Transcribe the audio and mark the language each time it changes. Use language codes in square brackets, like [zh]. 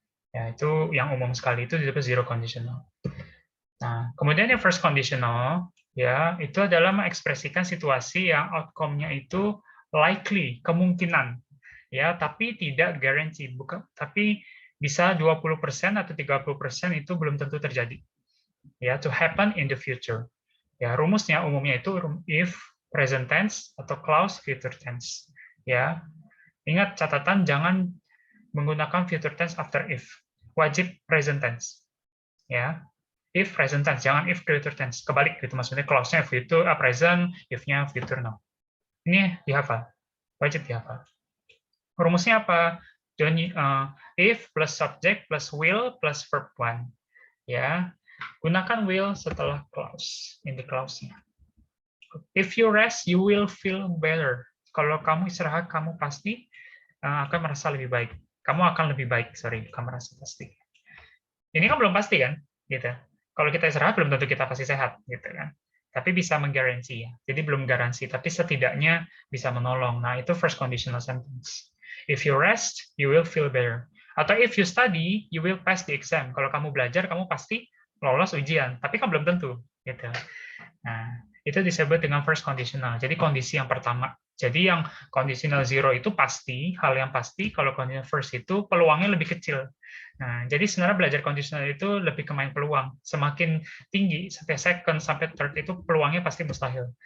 [id] Ya, itu yang umum sekali itu disebut zero conditional. Nah, kemudian yang first conditional, ya, itu adalah mengekspresikan situasi yang outcome-nya itu likely, kemungkinan. Ya, tapi tidak guarantee, tapi bisa 20% atau 30% itu belum tentu terjadi. [en] Ya, to happen in the future. [id] Ya, rumusnya umumnya itu if, present tense, atau clause future tense. Ya, ingat catatan jangan menggunakan future tense after if. Wajib present tense. Ya, if present tense, jangan if future tense. Kebalik gitu, maksudnya clause-nya future present, if-nya future now. Ini dihafal, wajib dihafal. Rumusnya apa? If plus subject plus will plus verb one. Ya, gunakan will setelah clause, [en] in the clause- [id] nya. [en] If you rest, you will feel better. [id] Kalau kamu istirahat, kamu pasti akan merasa lebih baik. Kamu akan lebih baik, sorry, bukan merasa pasti. Ini kan belum pasti kan, gitu. Kalau kita istirahat belum tentu kita pasti sehat, gitu kan. Tapi bisa menggaransi ya. Jadi belum garansi, tapi setidaknya bisa menolong. Nah, itu first conditional sentence. [en] If you rest, you will feel better. [id] Atau [en] if you study, you will pass the exam. [id] Kalau kamu belajar, kamu pasti lolos ujian. Tapi kan belum tentu, gitu. Nah, itu disebut dengan first conditional. Jadi kondisi yang pertama. Jadi yang conditional zero itu pasti, hal yang pasti. Kalau conditional first itu peluangnya lebih kecil. Nah, jadi sebenarnya belajar conditional itu lebih ke main peluang. Semakin tinggi, sampai second, sampai third itu peluangnya pasti mustahil.